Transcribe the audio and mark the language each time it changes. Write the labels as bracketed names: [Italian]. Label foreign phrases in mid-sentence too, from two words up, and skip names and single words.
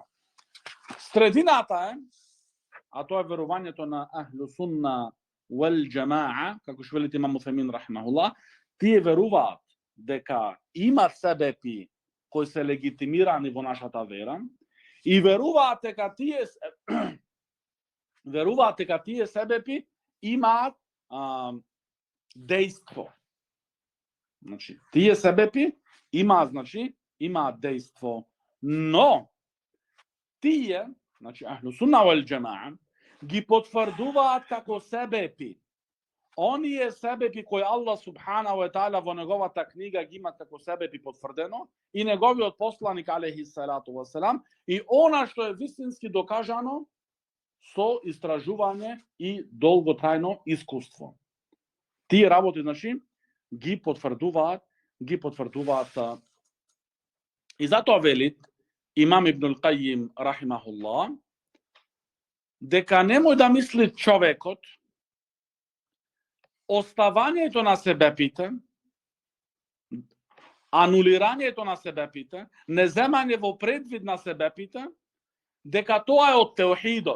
[Macedonian] Средината е, а тоа е верувањето на [Arabic] أهل السنة والجماعة, [Macedonian] како што велите имам Уфемин рахимахуллах, тие веруваат дека има себепи кои се легитимирани во нашата вера и веруваат дека тие себепи имаат дејство. Значи, тие себепи имаат, значи, имаат дејство, но тие, значи [Arabic] أهل السنة والجماعة, [Macedonian] ги потврдуваат како себепи. Оние себепи кои Аллах [Arabic] سبحانه وتعالى [Macedonian] во неговата книга ги има како себепи потврдено и неговиот посланик [Arabic] عليه الصلاة والسلام [Macedonian] и она што е вистински докажано со истражување и долготрајно искуство. Тие работи, значи, ги потврдуваат и затоа велит имам Ибнул Кајим рахимахуллах дека немој да мисли човекот оставањето на себепите анулирањето на себепите, неземање во предвид на себепите, дека тоа е од теохидот.